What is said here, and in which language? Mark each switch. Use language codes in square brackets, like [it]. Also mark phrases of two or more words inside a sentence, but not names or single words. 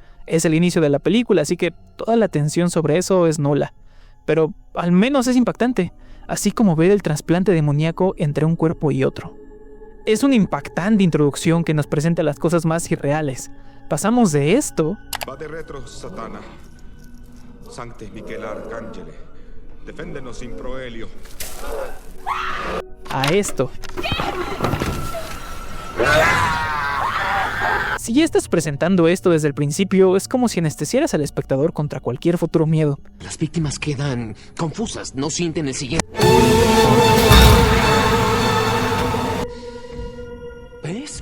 [es] Es el inicio de la película, así que toda la tensión sobre eso es nula. Pero al menos es impactante, así como ver el trasplante demoníaco entre un cuerpo y otro. Es una impactante introducción que nos presenta las cosas más irreales. Pasamos de esto... [la] Vade retro, Satana. Sancte Michael Arcangele. Deféndenos in proelio. [es] A esto. Si ya estás presentando esto desde el principio, es como si anestesiaras al espectador contra cualquier futuro miedo. Las víctimas quedan confusas, no sienten el siguiente. ¿Ves?